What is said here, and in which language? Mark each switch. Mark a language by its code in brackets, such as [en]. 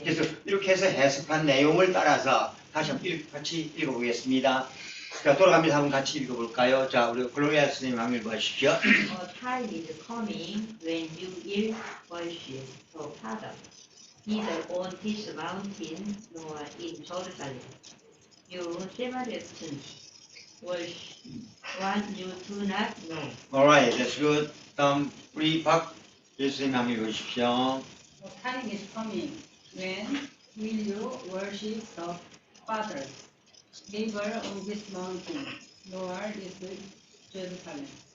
[ko] 그래서 이렇게 해서 해석한 내용을 따라서 다시 한번 같이 읽어보겠습니다. 자, 돌아가면서 한번 같이 읽어볼까요? 자, 우리 글로리아 선생님 한번 읽어주십시오. [en] A time is coming when you will worship the Father, neither on this mountain nor in Jerusalem. You Samaritans worship what you do not know. Alright, that's good. [ko] 다음 우리 박 예수님 한번 읽어주십시오. [en] The time is coming when will you worship the Father, neither on this mountain, nor is Jerusalem.